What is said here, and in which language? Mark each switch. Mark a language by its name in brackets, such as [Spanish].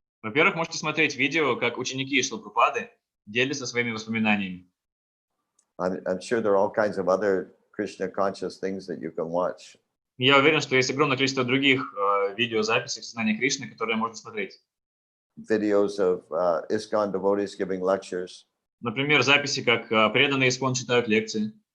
[Russian] Во-первых, можете смотреть видео, как ученики Шрилы Прабхупады делятся своими воспоминаниями. [English] I'm sure there are all kinds of other Krishna conscious things that you can watch. [Russian] Я уверен, что есть огромное количество других видеозаписей сознания Кришны, которые можно смотреть. [English] Videos of ISKCON devotees giving lectures. [Russian] Например, записи, как преданные Искон читают лекции.